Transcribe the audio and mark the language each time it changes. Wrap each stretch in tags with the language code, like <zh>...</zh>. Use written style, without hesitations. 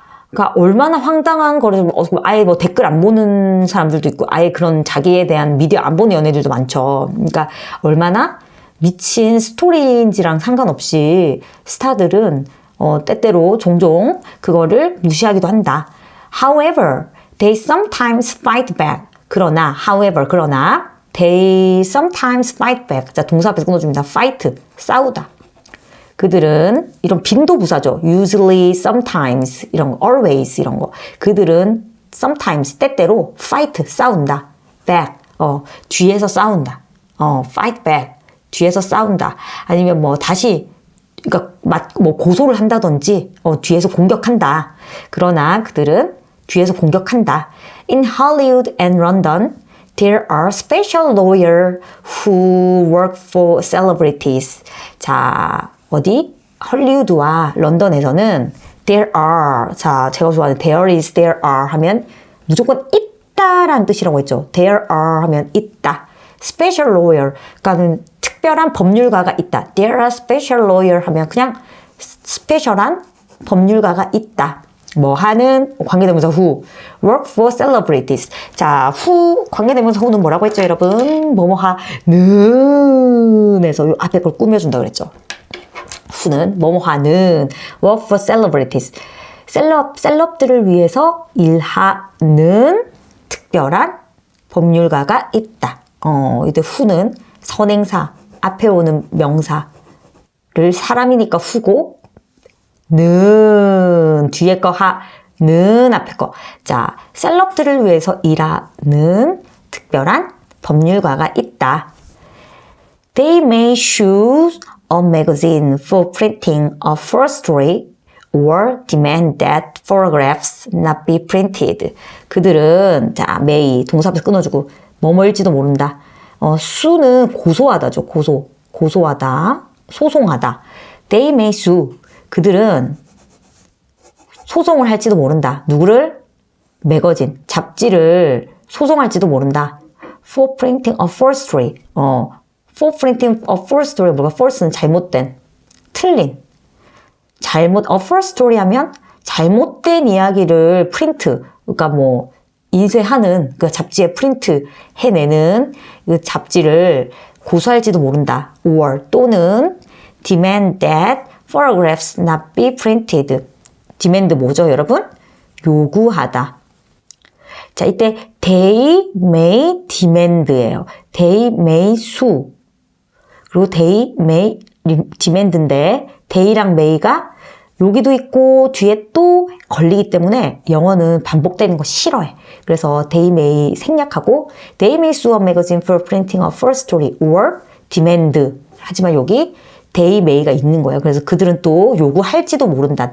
<ko>그러니까 얼마나 황당한 거를, 아예 뭐 댓글 안 보는 사람들도 있고, 아예 그런 자기에 대한 미디어 안 보는 연예들도 많죠. 그러니까 얼마나 미친 스토리인지랑 상관없이 스타들은, 때때로 종종 그거를 무시하기도 한다.</ko> <en>However, they sometimes fight back.</en> <ko>그러나,</ko> <en>however, 그러나, they sometimes fight back.</en> <ko>자, 동사 앞에서 끊어줍니다. fight, 싸우다. 그들은, 이런 빈도부사죠. usually, sometimes, 이런 거, always, 이런 거. 그들은 sometimes, 때때로 fight, 싸운다. back, 뒤에서 싸운다.</ko> <en>fight back,</en> <ko>뒤에서 싸운다. 아니면 뭐, 다시, 그러니까, 뭐, 고소를 한다든지, 뒤에서 공격한다. 그러나 그들은 뒤에서 공격한다.</ko> <en>In Hollywood and London, there are special lawyers who work for celebrities.</en> <ko>자, 어디? 헐리우드와 런던에서는</ko> <en>there are.</en> <ko>자, 제가 좋아하는</ko> <en>there is, there are</en> <ko>하면 무조건 있다라는 뜻이라고 했죠. there are 하면 있다.</ko> <en>special lawyer,</en> <ko>그러니까는 특별한 법률가가 있다.</ko> <en>There are special lawyer</en> <ko>하면 그냥 스페셜한 법률가가 있다. 뭐 하는 관계대명사</ko> <en>who work for celebrities.</en> <ko>자, who 관계대명사 who는 뭐라고 했죠, 여러분? 뭐뭐 하는 에서 요 앞에 걸 꾸며준다 그랬죠. who는 뭐뭐 하는</ko> <en>work for celebrities.</en> <ko>셀럽들을 위해서 일하는 특별한 법률가가 있다. 이때 who는 선행사, 앞에 오는 명사를 사람이니까 who고, 는, 뒤에 거 하는, 앞에 거. 자, 셀럽들을 위해서 일하는 특별한 법률가가 있다.</ko> <en>They may choose a magazine for printing a first story or demand that photographs not be printed.</en> <ko>그들은, 자, may, 동사 앞에서 끊어주고, 뭐뭐일지도 모른다. 수는 고소하다죠. 고소하다. 소송하다.</ko> <en>They may sue.</en> <ko>그들은 소송을 할지도 모른다. 누구를? 매거진, 잡지를 소송할지도 모른다.</ko> <en>For printing a false story. For printing a false story.</en> <ko>뭐가 false는 잘못된, 틀린. a false story 하면 잘못된 이야기를 프린트. 그러니까 뭐 인쇄하는 그 잡지에 프린트 해내는 그 잡지를 고소할지도 모른다.</ko> <en>or</en> <ko>또는</ko> <en>demand that photographs not be printed.</en> <ko>demand 뭐죠, 여러분? 요구하다. 자, 이때</ko> <en>they may demand예요. they may sue.</en> <ko>그리고</ko> <en>they may demand</en> <ko>인데 they랑 may가 여기도 있고 뒤에 또 걸리기 때문에 영어는 반복되는 거 싫어해.</ko> <en>그래서 they may</en> <ko>생략하고</ko> <en>they may sue a magazine for printing a first story or demand.</en> <ko>하지만 여기</ko> <en>they may</en> <ko>가 있는 거예요. 그래서 그들은 또 요구할지도 모른다.</ko>